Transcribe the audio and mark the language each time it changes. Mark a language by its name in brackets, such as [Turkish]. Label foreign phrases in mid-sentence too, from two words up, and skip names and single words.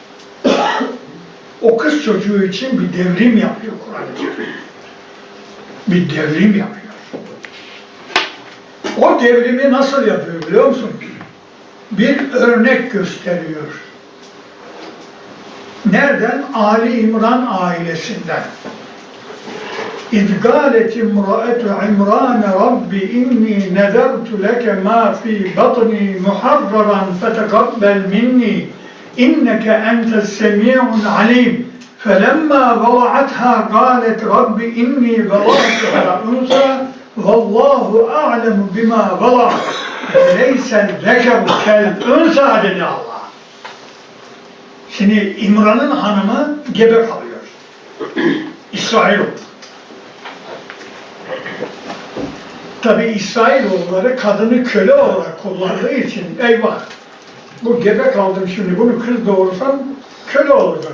[Turkish] O kız çocuğu için bir devrim yapıyor Kur'an-ı Kerim. Bir devrim yapıyor. O devrimi nasıl yapıyor biliyor musun? Bir örnek gösteriyor. Nereden? Ali İmran ailesinden. [Arabic] اِذْ قَالَتِ امْرَأَةُ عِمْرَانَ رَبِّ اِنِّي نَذَرْتُ لَكَ مَا فِي بَطْنِي مُحَرَّرًا فَتَقَبَّلْ مِنِّي إِنَّكَ أَنْتَ السَّمِيعُ الْعَلِيمُ فَلَمَّا وَضَعَتْهَا قَالَتْ رَبِّ إِنِّي وَضَعْتُهَا أُنْثَى وَاللّٰهُ أَعْلَمُ بِمَا وَضَعَتْ وَلَيْسَ الذَّكَرُ كَالْاُنْثَى [Turkish] dedi Allah. Şimdi İmran'ın hanımı gebe kalıyor. İsrailoğlu. Tabi İsrailoğulları kadını köle olarak kullandığı için eyvah, bu gebe kaldım şimdi, bunu kız doğursam köle olacak.